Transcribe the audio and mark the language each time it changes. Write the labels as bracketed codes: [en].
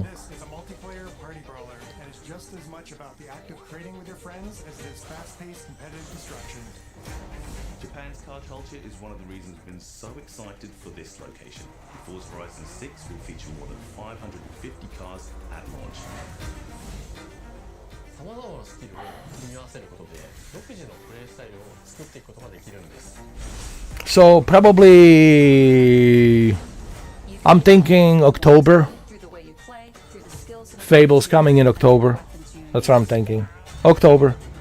[en] This is a multiplayer party brawler, and it's just as much about the act of trading with your friends as it is fast-paced competitive destruction. Japan's car culture is one of the reasons we've been so excited for this location. Forza Horizon 6 will feature more than 550 cars at launch. [ja] さまざまなスキルを組み合わせることで独自のプレイスタイルを作っていくことができるんです。 [en] So probably I'm thinking October. Fable's coming in October. That's what I'm thinking. October.